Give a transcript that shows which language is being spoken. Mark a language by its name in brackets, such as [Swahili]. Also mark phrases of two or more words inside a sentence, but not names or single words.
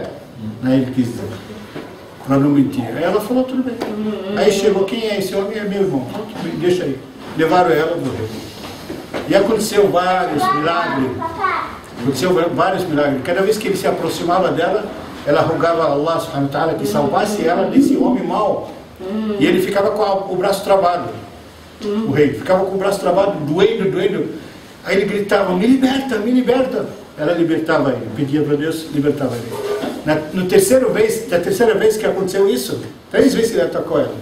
[Portuguese] Aí ele quis dizer, para não mentir. Aí ela falou, tudo bem. Aí chegou, quem é esse homem? É meu irmão. Deixa aí. Levaram ela, morreu. E aconteceu vários milagres. Cada vez que ele se aproximava dela, ela rogava a [Arabic] الله سبحانه وتعالى [Portuguese] que salvasse ela desse homem mau. E ele ficava com o braço travado. O rei ficava com o braço travado, doendo. Aí ele gritava, me liberta, me liberta. Ela libertava ele, pedia para Deus, libertava ele. Na terceira vez que aconteceu isso, 3 vezes que ele atacou ela.